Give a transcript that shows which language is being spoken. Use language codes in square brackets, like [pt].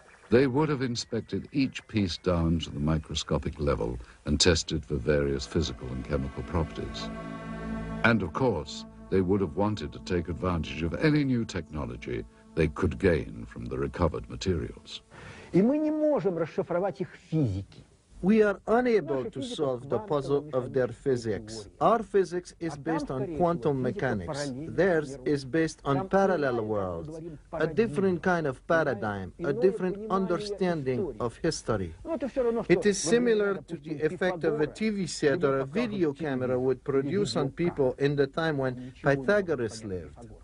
[en] They would have inspected each piece down to the microscopic level and tested for various physical and chemical properties. And of course, they would have wanted to take advantage of any new technology they could gain from the recovered materials. [ru] И мы не можем расшифровать их физики. [en] We are unable to solve the puzzle of their physics. Our physics is based on quantum mechanics. Theirs is based on parallel worlds, a different kind of paradigm, a different understanding of history. It is similar to the effect of a TV set or a video camera would produce on people in the time when Pythagoras lived.